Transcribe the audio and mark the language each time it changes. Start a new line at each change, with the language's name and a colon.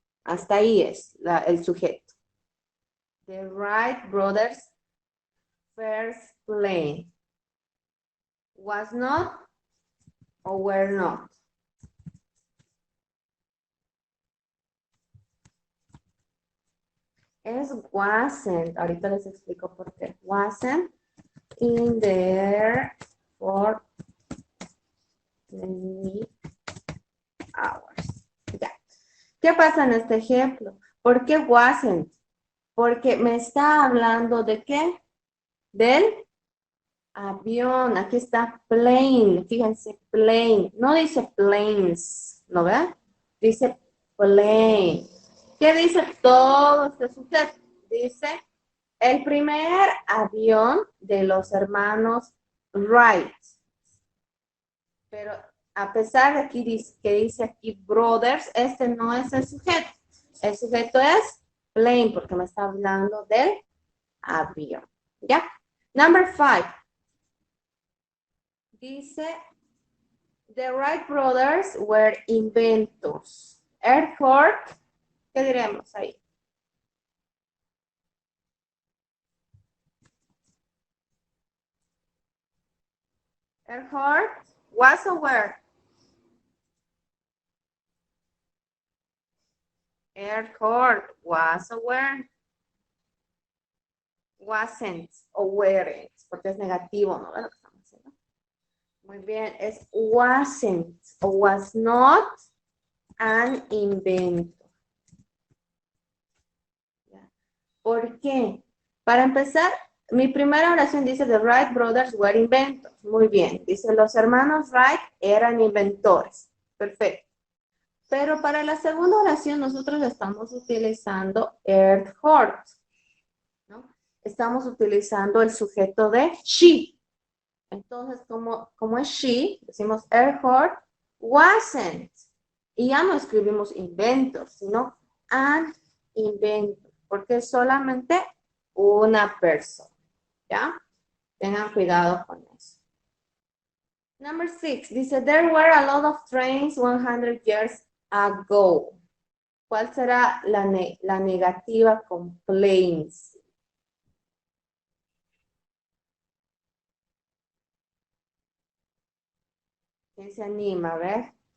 Spanish: Hasta ahí es el sujeto.
English: The Wright brothers first plane. Was not o were not.
Spanish: Es wasn't. Ahorita les explico por qué.
English: Wasn't in the air for many hours.
Spanish: Ya. ¿Qué pasa en este ejemplo? ¿Por qué wasn't? Porque me está hablando de qué? Del avión. Aquí está plane. Fíjense, plane. No dice planes, ¿no ve? Dice plane. ¿Qué dice todo este sujeto? Dice, el primer avión de los hermanos Wright. Pero a pesar de que dice aquí brothers, este no es el sujeto. El sujeto es plane, porque me está hablando del avión.
English: ¿Ya? Number 5. Dice, the Wright brothers were inventors.
Spanish: Earhart, ¿qué diremos ahí?
English: Earhart was aware. Earhart was aware.
Spanish: Wasn't o weren't, porque es negativo, ¿no? Lo que estamos haciendo. Muy bien, es wasn't o
English: was not an inventor.
Spanish: ¿Por qué? Para empezar, mi primera oración dice
English: the Wright brothers were inventors.
Spanish: Muy bien, dice los hermanos Wright eran inventores. Perfecto. Pero para la segunda oración nosotros estamos utilizando Earhart, ¿no? Estamos utilizando el sujeto de she. Entonces, como es she, decimos Earhart wasn't. Y ya no escribimos inventor, sino an inventor, porque es solamente una persona. ¿Ya? Tengan cuidado con eso.
English: Number 6, dice, there were a lot of trains 100 years ago.
Spanish: ¿Cuál será la negativa con planes? ¿Quién se anima? A ver.